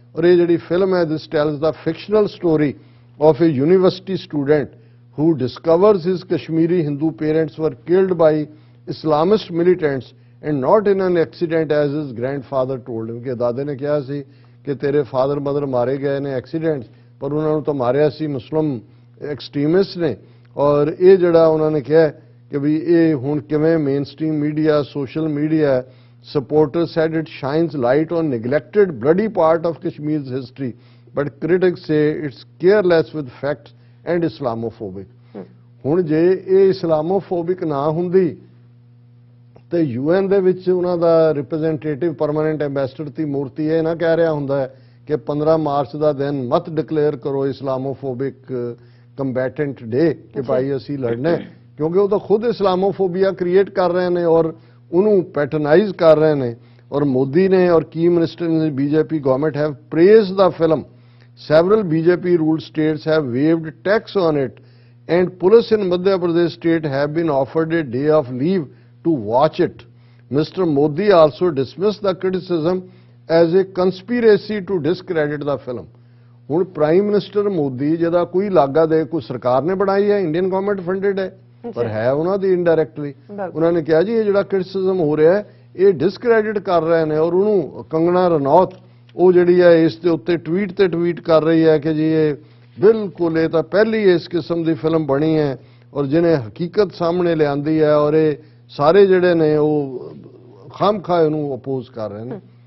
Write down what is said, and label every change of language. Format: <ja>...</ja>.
<pa>ਔਰ ਇਹ ਜਿਹੜੀ ਫਿਲਮ ਹੈ,</pa> <en>this tells the fictional story of a university student who discovers his Kashmiri Hindu parents were killed by Islamist militants and not in an accident as his grandfather told him,</en> <pa>ਕਿ ਦਾਦੇ ਨੇ ਕਿਹਾ ਸੀ ਕਿ ਤੇਰੇ ਫਾਦਰ ਮਦਰ ਮਾਰੇ ਗਏ ਨੇ accident, ਪਰ ਉਹਨਾਂ ਨੂੰ ਤਾਂ ਮਾਰਿਆ ਸੀ ਮੁਸਲਿਮ ਐਕਸਟ੍ਰੀਮਿਸਟ ਨੇ। ਔਰ ਇਹ ਜਿਹੜਾ ਉਹਨਾਂ ਨੇ ਕਿਹਾ ਕਿ ਵੀ ਇਹ ਹੁਣ ਕਿਵੇਂ</pa> <en>Mainstream media, social media supporters said it shines light on neglected bloody part of Kashmir's history, but critics say it's careless with facts and Islamophobic।</en> <pa>ਹੁਣ ਜੇ ਇਹ ਇਸਲਾਮੋਫੋਬਿਕ ਨਾ ਹੁੰਦੀ ਤੇ UN ਦੇ ਵਿੱਚ ਉਹਨਾਂ ਦਾ ਰਿਪਰੈਜ਼ੈਂਟੇਟਿਵ ਪਰਮਾਨੈਂਟ ਐਂਬੈਸਡਰ ਦੀ ਮੂਰਤੀ ਇਹ ਨਾ ਕਹਿ ਰਿਹਾ ਹੁੰਦਾ ਕਿ 15 ਮਾਰਚ ਦਾ ਦਿਨ ਮਤ ਡਿਕਲੇਅਰ ਕਰੋ ਇਸਲਾਮੋਫੋਬਿਕ ਕੰਬੈਟੈਂਟ ਡੇ, ਕਿ ਭਾਈ ਅਸੀਂ ਲੜਨਾ, ਕਿਉਂਕਿ ਉਹ ਤਾਂ ਖੁਦ ਇਸਲਾਮੋਫੋਬੀਆ ਕ੍ਰੀਏਟ ਕਰ ਰਹੇ ਨੇ ਔਰ ਉਹਨੂੰ ਪੈਟਰਨਾਈਜ਼ ਕਰ ਰਹੇ ਨੇ। ਔਰ ਮੋਦੀ ਨੇ ਔਰ</pa> <en>Key minister in the BJP government have praised the film. Several BJP ruled states have waived tax on it, and police in Madhya Pradesh state have been offered a day of leave to watch it. Mr. Modi also dismissed the criticism as a conspiracy to discredit the film.</en> <pa>ਹੁਣ prime minister Modi ਜਿਹਦਾ ਕੋਈ ਲਾਗਾ ਦੇ ਕੋਈ ਸਰਕਾਰ ਨੇ ਬਣਾਈ ਹੈ, Indian government funded ਹੈ, ਪਰ ਹੈ ਉਹਨਾਂ ਦੀ ਇਨਡਾਇਰੈਕਟਲੀ। ਉਹਨਾਂ ਨੇ ਕਿਹਾ ਜੀ ਇਹ ਜਿਹੜਾ ਕ੍ਰਿਟਿਸਿਜ਼ਮ ਹੋ ਰਿਹਾ ਹੈ ਇਹ ਡਿਸਕ੍ਰੈਡਿਟ ਕਰ ਰਹੇ ਨੇ, ਔਰ ਉਹਨੂੰ ਕੰਗਣਾ ਰਣੌਤ ਉਹ ਜਿਹੜੀ ਹੈ ਇਸ ਦੇ ਉੱਤੇ ਟਵੀਟ ਕਰ ਰਹੀ ਹੈ ਕਿ ਜੀ ਇਹ ਬਿਲਕੁਲ ਇਹ ਤਾਂ ਪਹਿਲੀ ਇਸ ਕਿਸਮ ਦੀ ਫਿਲਮ ਬਣੀ ਹੈ ਔਰ ਜਿਹਨੇ ਹਕੀਕਤ ਸਾਹਮਣੇ ਲਿਆਂਦੀ ਹੈ, ਔਰ ਇਹ ਸਾਰੇ ਜਿਹੜੇ ਨੇ ਉਹ ਖਾਮਖਾ ਇਹਨੂੰ ਅਪੋਜ਼ ਕਰ ਰਹੇ ਨੇ।</pa>